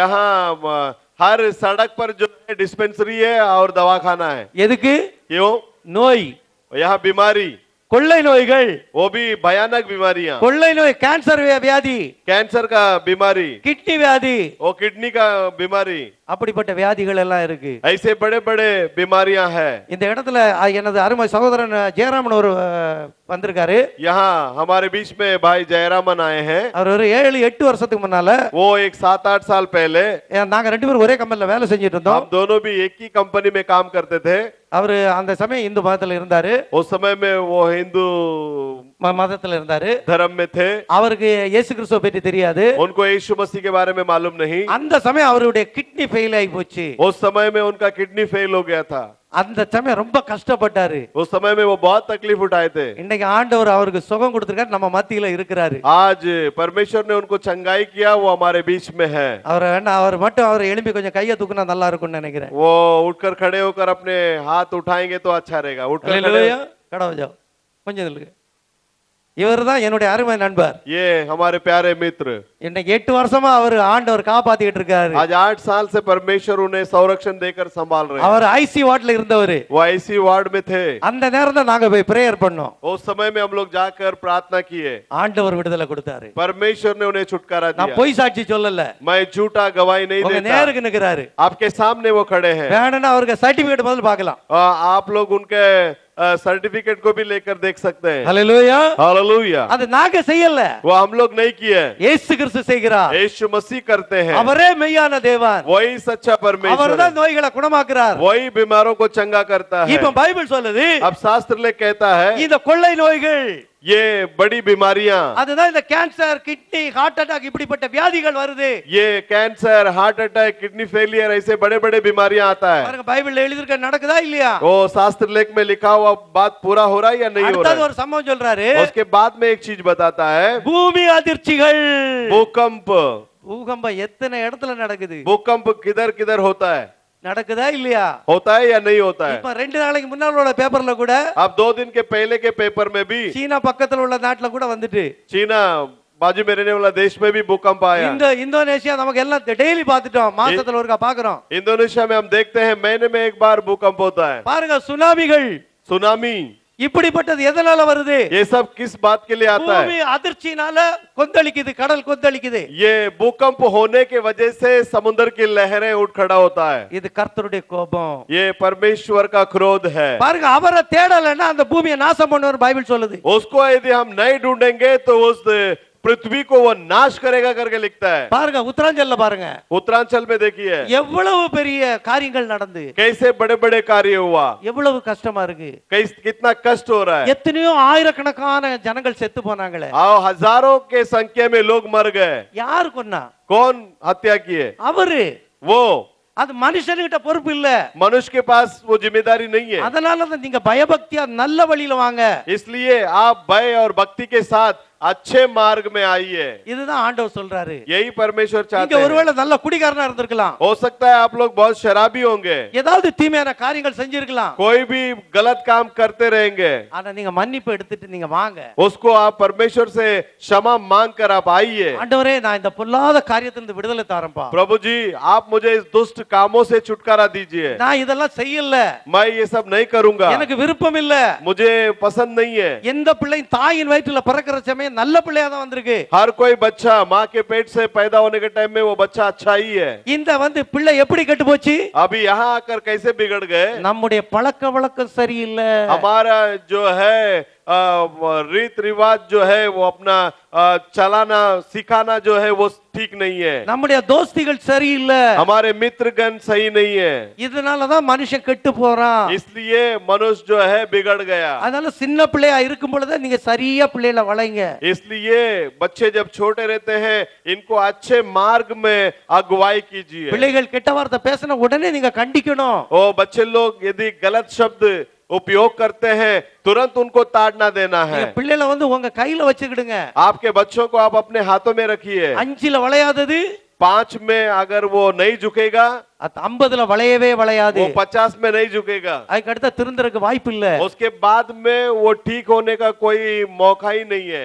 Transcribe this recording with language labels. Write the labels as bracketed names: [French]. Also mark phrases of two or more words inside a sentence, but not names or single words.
[Hindi] यहाँ हर सड़क पर जो है डिस्पेंसरी है और दवाखाना है। [Tamil] எதுக்கு? [Hindi] क्यों? [Tamil] நோய், [Hindi] यहाँ बीमारी, [Tamil] கொள்ளை நோய்கள். [Hindi] वो भी भयानक बीमारियां, [Tamil] கொள்ளை நோய் கேன்சர் வியாதி, [Hindi] कैंसर का बीमारी, [Tamil] கிட்னி வியாதி, [Hindi] वो किडनी का बीमारी, [Tamil] அப்படிப்பட்ட வியாதிகள் எல்லாம் இருக்கு. [Hindi] ऐसे बड़े बड़े बीमारियां हैं। [Tamil] இந்த இடத்துல எனது அருமை சகோதரன் ஜெயராமன் ஒரு வந்திருக்காரு. [Hindi] यहाँ हमारे बीच में भाई जयरामन आए हैं। [Tamil] அவர் ஒரு 7-8 வருஷத்துக்கு முன்னால [Hindi] वो एक 7-8 साल पहले, [Tamil] நாங்க 2 பேரும் ஒரே கம்பெனில வேலை செஞ்சுட்டு இருந்தோம். [Hindi] हम दोनों भी एक ही कंपनी में काम करते थे। [Tamil] அவரு அந்த சமயம் இந்து மதத்துல இருந்தாரு, [Hindi] उस समय में वो हिंदू [Tamil] மதத்துல இருந்தாரு. [Hindi] धर्म में थे। [Tamil] அவருக்கு இயேசு கிறிஸ்துவை பற்றி தெரியாது. [Hindi] उनको यीशु मसीह के बारे में मालूम नहीं। [Tamil] அந்த சமயம் அவருடைய [English] kidney fail [Tamil] ஆகி போச்சு. [Hindi] उस समय में उनका [English] kidney fail [Hindi] हो गया था। [Tamil] அந்த சமயம் ரொம்ப கஷ்டப்பட்டாரு. [Hindi] उस समय में वो बहुत तकलीफ उठाए थे। [Tamil] இன்னைக்கு ஆண்டவர் அவருக்கு சுகம் கொடுத்திருக்காரு, நம்ம மத்தியில இருக்கிறாரு. [Hindi] आज परमेश्वर ने उनको चंगाई किया, वो हमारे बीच में है। [Tamil] அவர் மட்டும் அவர் எழும்பி கொஞ்சம் கையை தூக்குனா நல்லா இருக்கும்னு நினைக்கிறேன். [Hindi] वो उठकर खड़े होकर अपने हाथ उठाएंगे तो अच्छा रहेगा। उठकर खड़े [Tamil] அல்லேலூயா. கடவுள் ஜெபம். கொஞ்சம் நில்லுங்க. இவர்தான் என்னுடைய அருமை நண்பர். [Hindi] ये हमारे प्यारे मित्र, [Tamil] இன்னைக்கு 8 வருஷமா அவர் ஆண்டவர் காப்பாத்திட்டு இருக்காரு. [Hindi] आज 8 साल से परमेश्वर उन्हें संरक्षण देकर संभाल रहे हैं। [Tamil] அவர் [English] IC ward [Tamil] இருந்தவர். [Hindi] वो [English] IC ward [Hindi] में थे। [Tamil] அந்த நேரம் தான் நாங்க போய் பிரேயர் பண்ணோம். [Hindi] उस समय में हम लोग जाकर प्रार्थना किए, [Tamil] ஆண்டவர் விடுதலை கொடுத்தாரு. [Hindi] परमेश्वर ने उन्हें छुटकारा [Tamil] நான் [Hindi] दिया। [Tamil] பொய் சாட்சி சொல்லல, [Hindi] मैं झूठा गवाही नहीं [Tamil] உங்க [Hindi] देता। [Tamil] நேருக்கு நிக்கிறாரு. [Hindi] आपके सामने वो खड़े हैं। [Tamil] வேணும்னா அவருக்கு சர்டிபிகேட் முதல்ல பார்க்கலாம். [Hindi] आप लोग उनके सर्टिफिकेट को भी लेकर देख सकते हैं। [Tamil] ஹalleluya. [Hindi] हालेलुया। [Tamil] அது நாங்க செய்யல, [Hindi] वो हम लोग नहीं किए, [Tamil] இயேசு கிறிஸ்து செய்கிறார். [Hindi] यीशु मसीह करते हैं। [Tamil] அவரே மெய்யான தேவன், [Hindi] वही सच्चा परमेश्वर [Tamil] அவர்தான் [Hindi] है, [Tamil] நோய்களை குணமாக்குறார். [Hindi] वही बीमारों को चंगा करता है। [Tamil] இப்ப பைபிள் சொல்லுது, [Hindi] अब शास्त्र ले कहता है [Tamil] இந்த கொள்ளை நோய்கள், [Hindi] ये बड़ी बीमारियां, [Tamil] அதுதான் இந்த கேன்சர், கிட்னி, [English] heart attack [Tamil] இப்படிப்பட்ட வியாதிகள் வருது. [Hindi] ये कैंसर, [English] heart attack, kidney failure, [Hindi] ऐसे बड़े बड़े बीमारियां आता है। [Tamil] பாருங்க பைபிள்ல எழுதிருக்க நடக்குதா இல்லையா? [Hindi] वो शास्त्र लेख में लिखा हुआ बात पूरा हो रहा है या नहीं हो [Tamil] அடுத்தது [Hindi] रहा [Tamil] ஒரு சம்பவம் சொல்றாரு, [Hindi] है? उसके बाद में एक चीज बताता है, [Tamil] பூமி அதிர்ச்சிகள். [Hindi] भूकंप। [Tamil] பூகம்பம் எத்தனை இடத்துல நடக்குது? [Hindi] भूकंप किधर किधर होता है? [Tamil] நடக்குதா இல்லையா? [Hindi] होता है या नहीं होता है? [Tamil] இப்ப 2 நாளைக்கு முன்னால உள்ள பேப்பர்ல கூட, [Hindi] अब 2 दिन के पहले के पेपर में भी [Tamil] சீனா பக்கத்துல உள்ள நாட்டுல கூட வந்துட்டு, [Hindi] चीना बाजू में रहने वाला देश में भी भूकंप आया। [Tamil] இந்தோனேஷியா நமக்கு எல்லாம் டெய்லி பார்த்துட்டோம், மாசத்துல ஒருக்கா பாக்குறோம். [Hindi] इंडोनेशिया में हम देखते हैं महीने में एक बार भूकंप होता है। [Tamil] பாருங்க சுனாமிகள், [Hindi] सुनामी, [Tamil] இப்படிப்பட்டது எதனால வருது? [Hindi] ये सब किस बात के लिए आता [Tamil] பூமி [Hindi] है? [Tamil] அதிர்ச்சினால கொந்தளிக்குது, கடல் கொந்தளிக்குது. [Hindi] ये भूकंप होने के वजह से समुद्र की लहरें उठ खड़ा होता है। [Tamil] இது கர்த்தருடைய கோபம். [Hindi] ये परमेश्वर का क्रोध है। [Tamil] பாருங்க அவரை தேடலைன்னா அந்த பூமியை நாசம் பண்ணுவார் பைபிள் சொல்லுது. [Hindi] उसको यदि हम नहीं ढूंढेंगे तो उस पृथ्वी को वो नाश करेगा करके लिखता है। [Tamil] பாருங்க உத்தராஞ்சல்ல பாருங்க [Hindi] उत्तरांचल में देखिए [Tamil] எவ்வளவு பெரிய காரியங்கள் நடந்து, [Hindi] कैसे बड़े बड़े कार्य हुआ, [Tamil] எவ்வளவு கஷ்டமா இருக்கு. [Hindi] कितना कष्ट हो रहा है। [Tamil] எத்தனையோ ஆயிரக்கணக்கான ஜனங்கள் செத்து போனாங்களே, [Hindi] आओ हजारों के संख्या में लोग मर गए। [Tamil] யாரு கொன்னா? [Hindi] कौन हत्या किए? [Tamil] அவரு. [Hindi] वो। [Tamil] அது மனுஷன்கிட்ட பொறுப்பு இல்ல. [Hindi] मनुष्य के पास वो जिम्मेदारी नहीं है। [Tamil] அதனால தான் நீங்க பயபக்தியா நல்ல வழியில வாங்க. [Hindi] इसलिए आप भय और भक्ति के साथ अच्छे मार्ग में आइए। [Tamil] இதுதான் ஆண்டவர் சொல்றாரு. [Hindi] यही परमेश्वर चाहते [Tamil] நீங்க [Hindi] हैं। [Tamil] ஒருவேளை நல்ல குடிகாரனா இருந்திருக்கலாம், [Hindi] हो सकता है आप लोग बहुत शराबी होंगे, [Tamil] ஏதாவது தீமையான காரியங்கள் செஞ்சிருக்கலாம், [Hindi] कोई भी गलत काम करते रहेंगे, [Tamil] ஆனா நீங்க மன்னிப்பு எடுத்துட்டு நீங்க வாங்க. [Hindi] उसको आप परमेश्वर से क्षमा मांग कर आप आइए। [Tamil] ஆண்டவரே நான் இந்த பொல்லாத காரியத்திலிருந்து விடுதலை தாரேன்ப்பா, [Hindi] प्रभु जी आप मुझे इस दुष्ट कामों से छुटकारा दीजिए। [Tamil] நான் இதெல்லாம் செய்யல, [Hindi] मैं ये सब नहीं करूंगा, [Tamil] எனக்கு விருப்பம் இல்ல. [Hindi] मुझे पसंद नहीं है। [Tamil] எந்த பிள்ளை தாயின் வயிற்றுல பிறக்கிற சமயம் நல்ல பிள்ளையா தான் வந்திருக்கு. [Hindi] हर कोई बच्चा माँ के पेट से पैदा होने के टाइम में वो बच्चा अच्छा ही है। [Tamil] இந்த பிள்ளை எப்படி கெட்டு போச்சு? [Hindi] अभी यहाँ आकर कैसे बिगड़ गए? [Tamil] நம்முடைய பழக்க வழக்கம் சரியில்லை. [Hindi] हमारा जो है रीत रिवाज जो है वो अपना चलाना सिखाना जो है वो ठीक नहीं है। [Tamil] நம்முடைய தோஸ்திகள் சரியில்லை. [Hindi] हमारे मित्रगण सही नहीं है। [Tamil] இதனாலதான் மனுஷன் கெட்டு போறான். [Hindi] इसलिए मनुष्य जो है बिगड़ गया। [Tamil] அதனால சின்ன பிள்ளையா இருக்கும் பொழுது நீங்க சரியா பிள்ளைகளை வளைங்க. [Hindi] इसलिए बच्चे जब छोटे रहते हैं इनको अच्छे मार्ग में अगुवाई कीजिए। [Tamil] பிள்ளைகள் கெட்ட வார்த்தை பேசின உடனே நீங்க கண்டிக்கணும். [Hindi] ओ बच्चे लोग यदि गलत शब्द उपयोग करते हैं तुरंत उनको ताड़ना देना है। [Tamil] பிள்ளைகளை உங்க கையில வச்சுக்கிடுங்க. [Hindi] आपके बच्चों को आप अपने हाथों में रखिए। [Tamil] 5ல வளையாதது [Hindi] 5 में अगर वो नहीं झुकेगा, [Tamil] 50ல வளையவே வளையாது. [Hindi] वो 50 में नहीं झुकेगा, [Tamil] அதுக்கு அடுத்த திருந்தறதுக்கு வாய்ப்பு இல்ல. [Hindi] उसके बाद में वो ठीक होने का कोई मौका ही नहीं है।